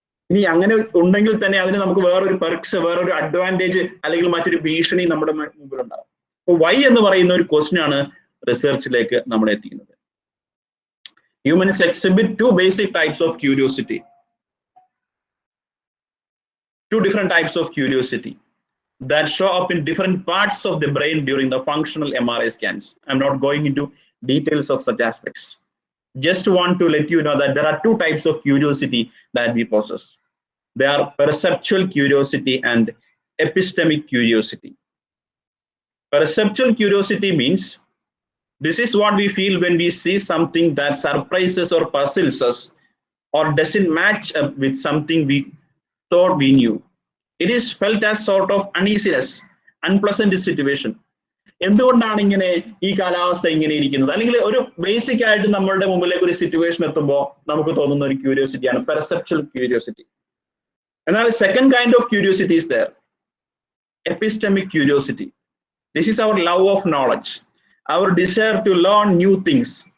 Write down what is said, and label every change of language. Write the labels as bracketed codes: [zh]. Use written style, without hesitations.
[ml] ഇനി അങ്ങനെ ഉണ്ടെങ്കിൽ തന്നെ അതിന് നമുക്ക് വേറൊരു പെർക്സ്, വേറൊരു അഡ്വാൻറ്റേജ് അല്ലെങ്കിൽ മറ്റൊരു ഭീഷണി നമ്മുടെ മുമ്പിലുണ്ടാവും. അപ്പൊ വൈ എന്ന് പറയുന്ന ഒരു ക്വസ്റ്റ്യൻ ആണ് റിസർച്ചിലേക്ക് നമ്മളെ എത്തിക്കുന്നത്. [en] Humans exhibit two basic types of curiosity. Two different types of curiosity that show up in different parts of the brain during the functional MRI scans. I'm not going into details of such aspects. Just want to let you know that there are two types of curiosity that we possess. They are perceptual curiosity and epistemic curiosity. Perceptual curiosity means this is what we feel when we see something that surprises or puzzles us or doesn't match up with something we thought we knew. It is felt as sort of uneasiness, unpleasant situation. [ml] എന്തുകൊണ്ടാണ് ഇങ്ങനെ ഈ കാലാവസ്ഥ ഇങ്ങനെ ഇരിക്കുന്നത്, അല്ലെങ്കിൽ ഒരു basic ആയിട്ട് നമ്മളുടെ മുമ്പിലേക്ക് ഒരു സിറ്റുവേഷൻ എത്തുമ്പോൾ നമുക്ക് തോന്നുന്ന ഒരു ക്യൂരിയോസിറ്റിയാണ് പെർസെപ്ച്വൽ ക്യൂരിയോസിറ്റി. [en] എന്നാൽ second kind of curiosity is there, epistemic curiosity. This is our love of knowledge. our desire to learn new things.